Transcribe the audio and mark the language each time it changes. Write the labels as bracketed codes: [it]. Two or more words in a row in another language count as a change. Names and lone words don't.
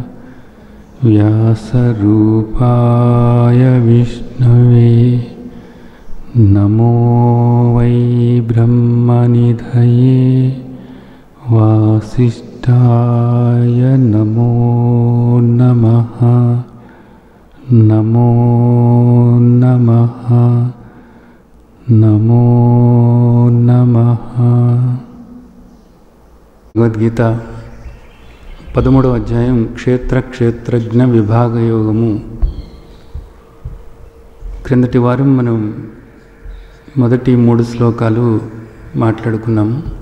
[sa] व्यासरूपाय विष्णवे नमो वै ब्रह्मनिधये वासिष्ठाय नमो नमः नमो नमः नमो नमः। [te] భగవద్గీత 13వ అధ్యాయం క్షేత్రజ్ఞ విభాగ యోగము. క్రిందటి వారం మనం మొదటి 3 శ్లోకాలు మాట్లాడుకున్నాము.